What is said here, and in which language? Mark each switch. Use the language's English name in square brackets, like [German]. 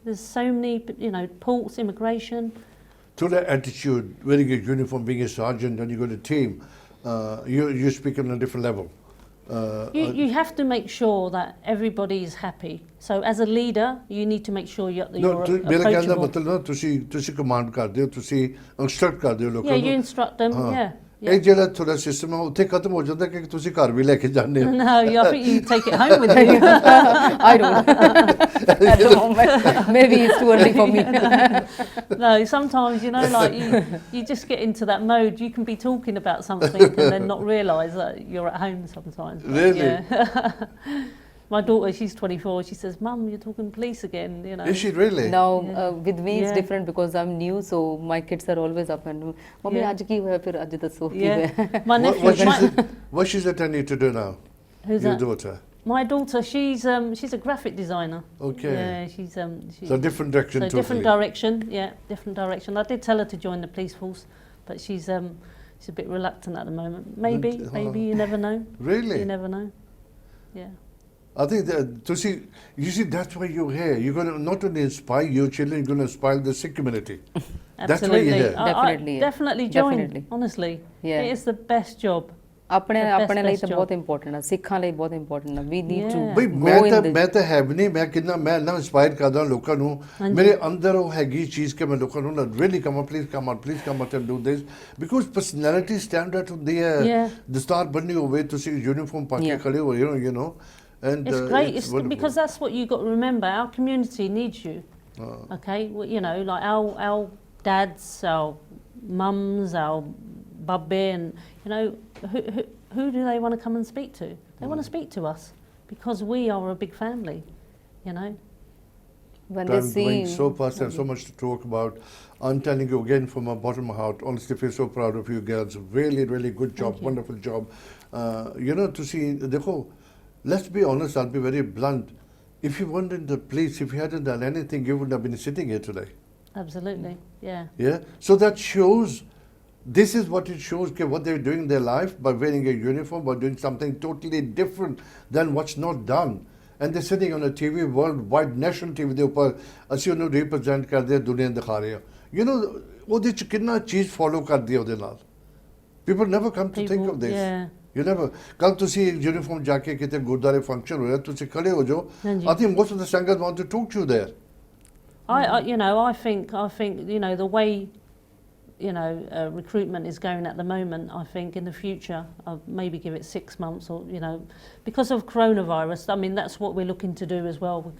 [English] There's so many, you know, ports, immigration. To that attitude, wearing a uniform, being a sergeant, and you got a team, you speak on a different level. You have to make sure that everybody is happy. So as a leader, you need to make sure you're approachable. [Punjabi] मतलब तुसी command करदे हो, तुसी instruct करदे हो लोगों को. [English] Yeah, you instruct them. Yeah. [Punjabi] एक ਜਿਹੜਾ ਥੋੜਾ ਸਿਸਟਮ ਹੈ ਉੱਥੇ ਖਤਮ ਹੋ ਜਾਂਦਾ ਕਿ ਤੁਸੀਂ ਘਰ ਵੀ ਲੈ ਕੇ ਜਾਂਦੇ ਹੋ। [English] No, I think you take it home with you. I don't. At the moment, maybe it's too early for me. No, sometimes, you know, like you just get into that mode. You can be talking about something and then not realise that you're at home sometimes. But, really? Yeah. My daughter, she's 24, she says, Mum, you're talking police again, you know. Is she really? No, with me it's different because I'm new, so my kids are always up and, Mommy, [Punjabi] aaj ki hoya, fir aaj dasso ki hoya. [English] My nephew, what she's attending to do now? Who's your that? daughter? My daughter, she's a graphic designer. Okay. Yeah, she's so different direction. So different direction, different direction. I did tell her to join the police force, but she's a bit reluctant at the moment. Maybe you never know. Really? You never know. Yeah. I think that you see that's why you're here. You're going to not only inspire your children, you're going to inspire the Sikh community. Absolutely. That's why you're here. Definitely join. Honestly, it is the best job. [Punjabi] ਆਪਣੇ ਲਈ ਤਾਂ ਬਹੁਤ important ਹੈ, ਸਿੱਖਾਂ ਲਈ ਬਹੁਤ important ਹੈ। [English] we need to [Punjabi] ਬਈ ਮੈਂ ਤਾਂ ਹੈ ਵੀ ਨਹੀਂ, ਮੈਂ ਨਾ ਇੰਸਪਾਇਰ ਕਰਦਾ ਲੋਕਾਂ ਨੂੰ, ਮੇਰੇ ਅੰਦਰ ਉਹ ਹੈਗੀ ਚੀਜ਼ ਕਿ ਮੈਂ ਲੋਕਾਂ ਨੂੰ [English] really come on, please come out and do this, [Punjabi] because personality standard ਹੁੰਦੀ ਹੈ, ਦਸਤਾਰ ਬੰਨੀ ਹੋਵੇ, ਤੁਸੀਂ ਯੂਨੀਫਾਰਮ ਪਾ ਕੇ ਖੜੇ ਹੋ, you know. [English] And it's great. It's because that's what you got to remember. Our community needs you. Okay, well, you know, like our dads, our mums, our babbe, and you know, who do they want to come and speak to? They want to speak to us because we are a big family. You know. when they Time going see so fast and so much to talk about. I'm telling you again from my bottom of my heart, honestly feel so proud of you girls. Really, really good job, Thank you. wonderful job. You know, to see, dekho, let's be honest, I'll be very blunt. If you weren't in the police, if you hadn't done anything, you wouldn't have been sitting here today. Absolutely, yeah. Yeah? So that shows, this is what it shows, okay, what they're doing in their life by wearing a uniform, by doing something totally different than what's not done. And they're sitting on a TV, worldwide, national TV, [Punjabi] ਦੇ ਉੱਪਰ ਅਸੀਂ ਉਹਨੂੰ represent ਕਰਦੇ ਹਾਂ, ਦੁਨੀਆ ਦਿਖਾ ਰਹੇ ਹਾਂ. You know, ਉਹਦੇ ਚ ਕਿੰਨਾ ਚੀਜ਼ follow ਕਰਦੀ ਹੈ ਉਹਦੇ ਨਾਲ. [English] People never come to think of this. Yeah. You never. [Punjabi] ਕੱਲ ਤੁਸੀਂ uniform ਜਾ ਕੇ ਕਿਤੇ ਗੁਰਦਾਰੇ function ਹੋਇਆ, ਤੁਸੀਂ ਖੜੇ ਹੋ ਜਾਓ. ਹਾਂਜੀ. [English] I think most of the singers want to talk to you there. I think, you know, the way, you know, recruitment is going at the moment, I think in the future, I'll maybe give it 6 months or, you know, because of coronavirus, I mean, that's what we're looking to do as well.